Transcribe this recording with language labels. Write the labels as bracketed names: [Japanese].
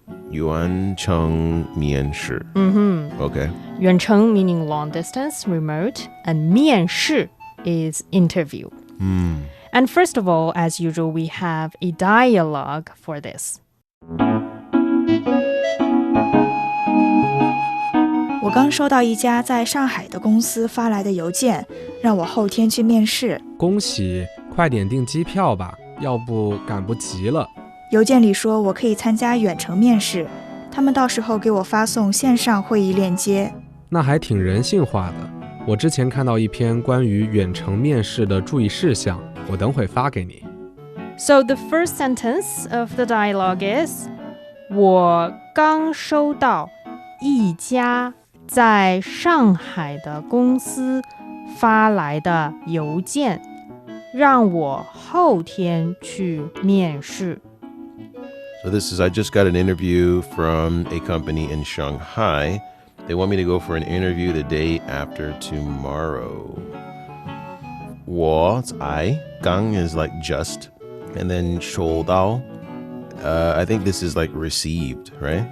[Chinese] 远程面试. [English] Okay. 远程 meaning long distance, remote, and 面试 is interview. And first of all, as usual, we have a dialogue for this. [Chinese] 我刚收到一家在上海的公司发来的邮件，让我后天去面试。恭喜，快点订机票吧，要不赶不及了。邮件里说我可以参加远程面试，他们到时候给我发送线上会议链接。那还挺人性化的。我之前看到一篇关于远程面试的注意事项，我等会发给你。 [English] So the first sentence of the dialogue is [Chinese] 我刚收到一家在上海的公司发来的邮件，让我后天去面试。 [English] So this is, I just got an interview from a company in Shanghai. They want me to go for an interview the day after tomorrow. 我 I, 刚 is like just, and then 收到. I think this is like received, right?